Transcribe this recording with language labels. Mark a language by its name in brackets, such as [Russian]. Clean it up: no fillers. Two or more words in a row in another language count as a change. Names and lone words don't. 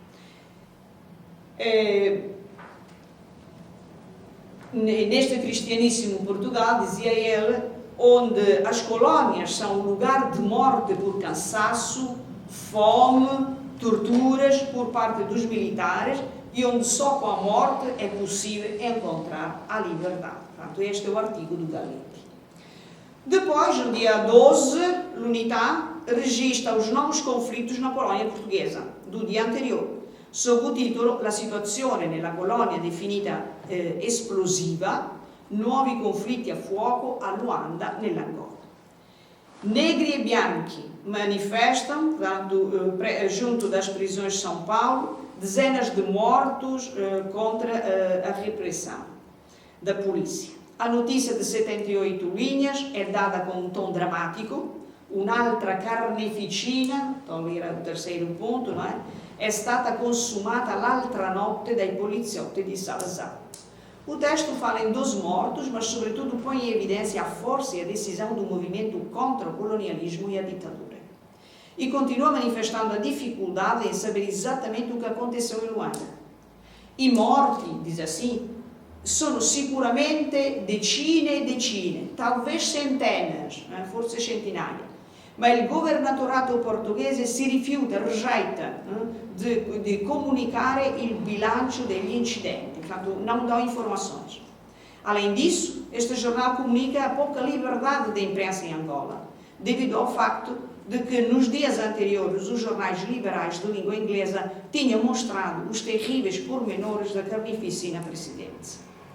[Portuguese] Neste cristianíssimo Portugal, dizia ele, onde as colónias são um lugar de morte por cansaço, fome, torturas por parte dos militares e onde só com a morte é possível encontrar a liberdade. Portanto, este é o artigo do Galletti. Depois, no dia 12, l'Unità registra os novos conflitos na Polônia portuguesa do dia anteriore, sob o titolo [Italian] La situazione nella colonia definita esplosiva, nuovi conflitti a fuoco a Luanda, nell'Angola. Negri e bianchi [Portuguese] manifestam, junto das prisões de São Paulo, dezenas de mortos contra a repressão da polícia. A notícia de 78 linhas é dada com um tom dramático. [Italian] Un'altra carneficina, [Portuguese] então era o terceiro ponto, não é? [Italian] È stata consumata l'altra notte dai poliziotti di Salazar. [Portuguese] O texto fala em 12 mortos, mas sobretudo põe em evidência a força e a decisão do movimento contra o colonialismo e a ditadura. E continua manifestando a dificuldade em saber exatamente o que aconteceu em Luanda. [Italian] I morti, [Portuguese] diz assim, [Italian] sono sicuramente decine e decine, [Portuguese] talvez centenas, [Italian] forse centinaia. Ma il governatorato portoghese si rifiuta, rejeita de comunicare il bilancio degli incidenti, [Portuguese] portanto não dão informações. Além disso, este jornal comunica a pouca liberdade da imprensa em Angola, devido ao facto de que nos dias anteriores os jornais liberais de língua inglesa tinham mostrado os terríveis pormenores da carnificina precedente.